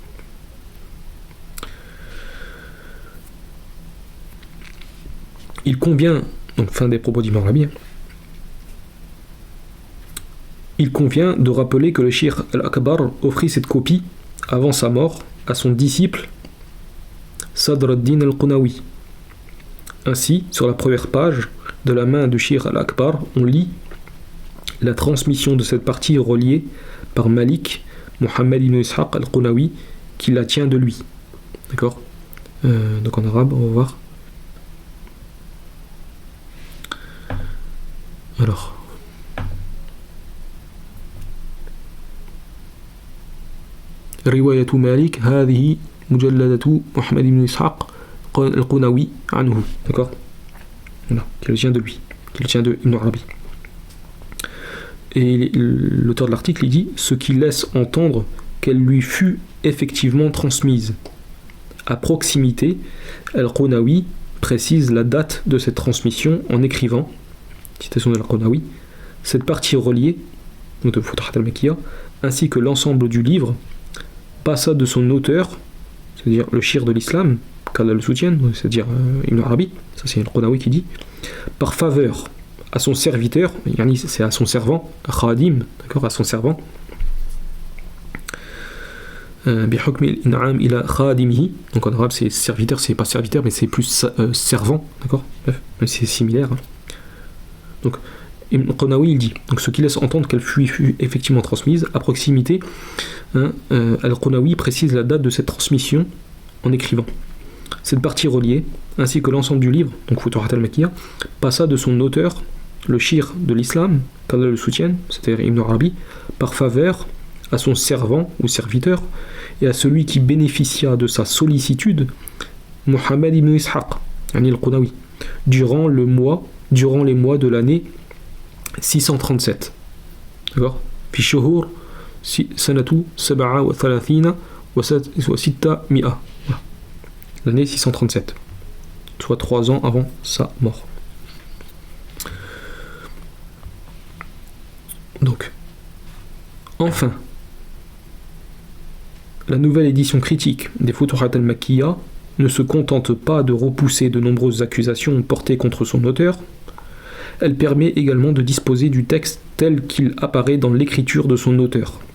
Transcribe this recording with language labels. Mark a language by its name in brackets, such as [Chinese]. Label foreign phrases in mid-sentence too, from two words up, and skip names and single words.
[French] Il convient, donc fin des propos d'Ibn Arabi, il convient de rappeler que le Shir al-Akbar offrit cette copie avant sa mort à son disciple Sadr ad-Din al-Qunawi. Ainsi, sur la première page, de la main du Shir al-Akbar, on lit la transmission de cette partie reliée par Malik Mohammed ibn Ishaq al-Qunawi qui la tient de lui. D'accord ? Donc en arabe, on va voir. Alors. [Arabic] رواية مالك هذه مجلدة محمد بن إسحاق القنوي عنه. [French] D'accord ? Voilà, qui le tient de lui, qui le tient de Ibn Arabi. Et l'auteur de l'article, il dit ce qui laisse entendre qu'elle lui fut effectivement transmise. À proximité, Al-Qunawi précise la date de cette transmission en écrivant, citation de Al-Qunawi, cette partie reliée, donc de Futuhat al-Makkiyya, ainsi que l'ensemble du livre, passa de son auteur, c'est-à-dire le shir de l'islam, qu'Allah le soutienne, c'est-à-dire Ibn Arabi, ça c'est Al-Qunawi qui dit, par faveur à son serviteur, c'est à son servant, Khadim, d'accord, à son servant, [Arabic] بحكم الإنعام إلى خادمه, [French] donc en arabe c'est serviteur, c'est pas serviteur mais c'est plus servant, d'accord, bref, c'est similaire. Donc Ibn Qunawi il dit, donc ce qui laisse entendre qu'elle fut effectivement transmise à proximité, Al-Qunawi précise la date de cette transmission en écrivant. Cette partie reliée, ainsi que l'ensemble du livre, donc Futuhat al-Makkiyya, passa de son auteur, le shir de l'islam, qu'Allah le soutienne, c'est-à-dire Ibn Arabi, par faveur à son servant ou serviteur et à celui qui bénéficia de sa sollicitude, Mohammed ibn Ishaq, al-Qunawi, durant les mois de l'année 637. D'accord ? [Arabic] في شهور سنة 37 و 600. [French] L'année 637, soit 3 ans avant sa mort. Donc, enfin, la nouvelle édition critique des Futuhat al-Makkiyya ne se contente pas de repousser de nombreuses accusations portées contre son auteur, elle permet également de disposer du texte tel qu'il apparaît dans l'écriture de son auteur.